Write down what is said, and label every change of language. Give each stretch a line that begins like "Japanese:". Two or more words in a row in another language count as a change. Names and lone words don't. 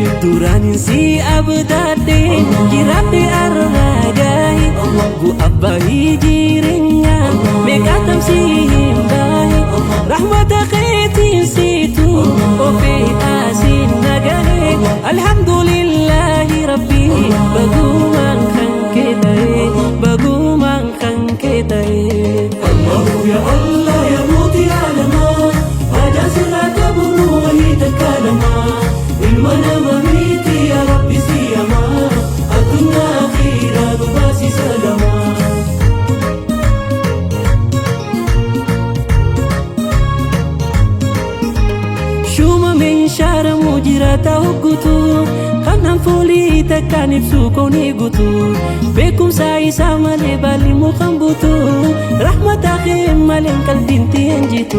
Oromo: Duraanin si abdaadhee jiraadhee arraagaay gu abbahii jireenyaa meeqaatam si hin baay rahmata keetiin siitu ofee asiin nagahee
Arabic: الحمد لله ربي
Oromo: bagumaan kan kee ta'ee bagumaan kan kee ta'ee.
Arabic: الله يا الله
Oromo: ya muuti aalamaa hajaa sirraa qabuun wahii takkaalamaa ilma nama miti
Arabic: يا ربي
Oromo: siyamaa addunyaa akhiraa dhubaasi salamaa. Shuma meeshaara mujirata hoggutu kanaan foolii takkaan ibsu koonee guutu beekumsa isaa malee baalli mukaan buutu rahmata kee malee qalbiin tiin jitu.